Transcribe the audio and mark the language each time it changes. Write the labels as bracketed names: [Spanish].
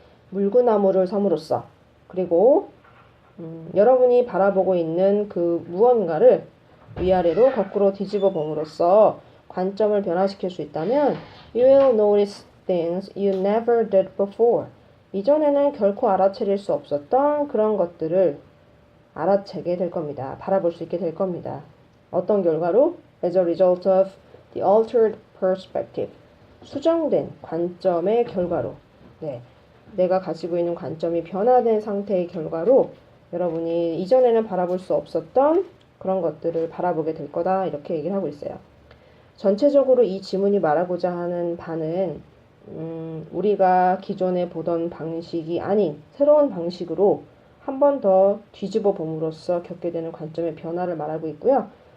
[Korean] 물구나무를 섬으로써, 그리고 여러분이 바라보고 있는 그 무언가를 위아래로 거꾸로 뒤집어 봄으로써 관점을 변화시킬 수 있다면 [English] You will notice things you never did before. [Korean] 이전에는 결코 알아차릴 수 없었던 그런 것들을 알아채게 될 겁니다. 바라볼 수 있게 될 겁니다. 어떤 결과로? [English] As a result of the altered perspective. [Korean] 수정된 관점의 결과로. 네, 내가 가지고 있는 관점이 변화된 상태의 결과로 여러분이 이전에는 바라볼 수 없었던 그런 것들을 바라보게 될 거다. 이렇게 얘기를 하고 있어요. 전체적으로 이 지문이 말하고자 하는 바는 우리가 기존에 보던 방식이 아닌 새로운 방식으로 한 번 더 뒤집어 봄으로써 겪게 되는 관점의 변화를 말하고 있고요.